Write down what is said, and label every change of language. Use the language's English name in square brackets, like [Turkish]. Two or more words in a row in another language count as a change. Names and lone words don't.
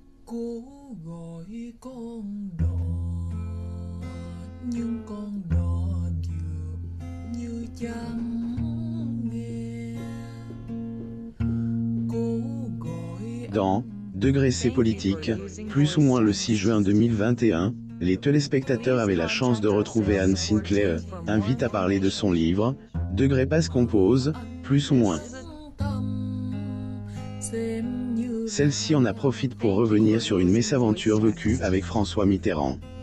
[Vietnamese] Cố gọi con đò nhưng con đò dường như chẳng nghe. Cố gọi [French] Dans Degré C politique, plus ou moins le 6 juin 2021, les téléspectateurs avaient la chance de retrouver Anne Sinclair, invite à parler de son livre, Degré passe compose, plus ou moins. Celle-ci en a profite pour revenir sur une mésaventure vécue avec François Mitterrand.